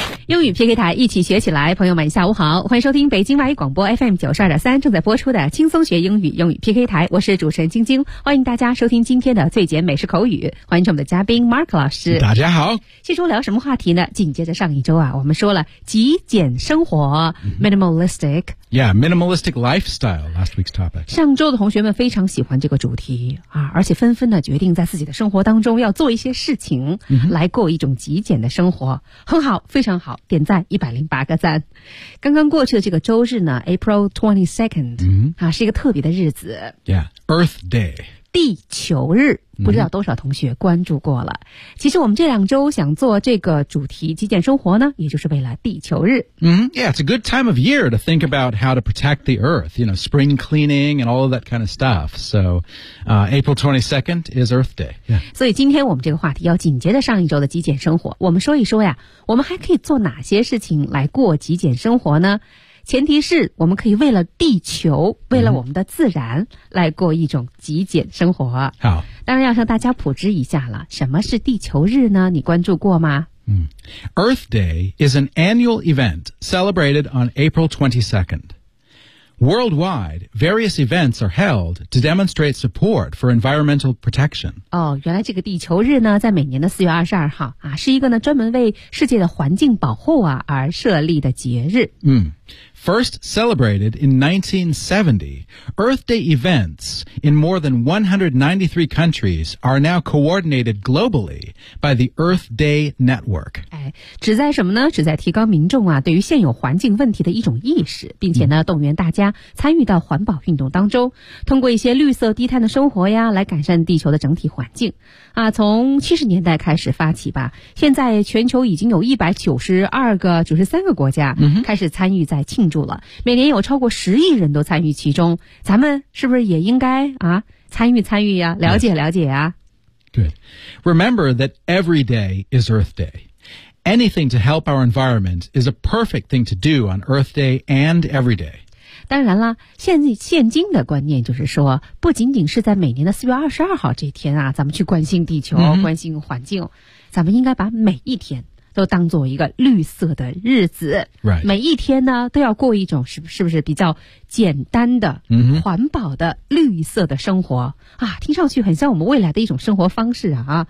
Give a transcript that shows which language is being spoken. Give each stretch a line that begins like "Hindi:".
Chinese: 英语 PK 台，一起学起来。朋友们下午好，欢迎收听北京外语广播 FM 92.3正在播出的轻松学英语英语 PK 台，我是主持人晶晶，欢迎大家收听今天的最简美式口语，欢迎我们的嘉宾 Mark 老师。大家好。这周聊什么话题呢？紧接着上一周啊，我们说了极简生活、minimalistic
English: Yeah, minimalistic lifestyle, last week's topic.
Chinese: 上周的同学们非常喜欢这个主题啊，而且纷纷的决定在自己的生活当中要做一些事情来过一种极简的生活。 Mm-hmm. 很好，非常好，点赞108个赞。刚刚过去的这个周日呢 ,
English: April 22nd,、
Chinese: mm-hmm. 啊，是一个特别的日子。
English: Yeah, Earth Day.
Chinese: 地球日。不知道多少同学关注过了、嗯、其实我们这两周想做这个主题极简生活呢，也就是为了地球日、
English: 嗯、Yeah, it's a good time of year to think about how to protect the earth, you know, spring cleaning and all of that kind of stuff. So,、April 22nd is Earth Day.、Yeah.
Chinese: 所以今天我们这个话题要紧接着上一周的极简生活，我们说一说呀，我们还可以做哪些事情来过极简生活呢？前提是我们可以为了地球，为了我们的自然、嗯、来过一种极简生活。好，当然要向大家普及一下了，什么是地球日呢？你关注过吗？
English: Earth Day is an annual event celebrated on April 22nd. Worldwide, various events are held to demonstrate support for environmental protection.
Chinese: 哦，原来这个地球日呢，在每年的4月22号啊，是一个呢专门为世界的环境保护啊而设立的节日。
English: First celebrated in 1970, Earth Day events in more than 193 countries are now coordinated globally by the Earth Day Network.
Chinese: 哎，旨在什么呢？旨在提高民众啊对于现有环境问题的一种意识，并且呢动员大家参与到环保运动当中，通过一些绿色低碳的生活呀来改善地球的整体环境。啊，从70年代开始发起吧，现在全球已经有193个国家开始参与在庆祝了、每年有超过10亿人都参与其中，咱们是不是也应该啊参与参与呀、啊、了解了解呀、啊、
English: Good. Remember that every day is Earth Day. Anything to help our environment is a perfect thing to do on Earth Day and every day.
Chinese: 当然了，现今的观念就是说，不仅仅是在每年的4月22号这天啊，咱们去关心地球、关心环境，咱们应该把每一天都当作一个绿色的日子。
English: Right.
Chinese: 每一天呢，都要过一种是不是比较简单的、环保的绿色的生活啊，听上去很像我们未来的一种生活方式啊。